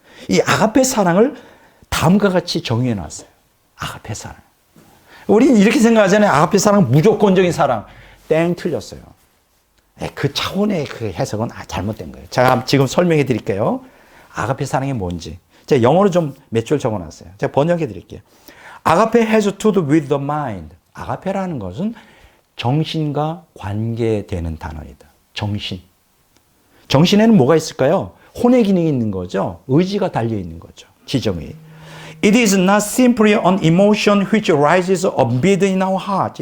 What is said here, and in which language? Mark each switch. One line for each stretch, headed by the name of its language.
Korean: 이 아가페 사랑을 다음과 같이 정의해 놨어요. 아가페 사랑. 우리는 이렇게 생각하잖아요. 아가페 사랑은 무조건적인 사랑. 땡, 틀렸어요. 그 차원의 그 해석은 잘못된 거예요. 제가 지금 설명해 드릴게요. 아가페 사랑이 뭔지. 제가 영어로 좀 몇 줄 적어 놨어요. 제가 번역해 드릴게요.
English: 아가페 has to do with the mind.
Korean: 아가페라는 것은 정신과 관계되는 단어이다. 정신. 정신에는 뭐가 있을까요? 혼의 기능이 있는 거죠. 의지가 달려 있는 거죠. 지정이.
English: It is not simply an emotion which rises amid in our heart.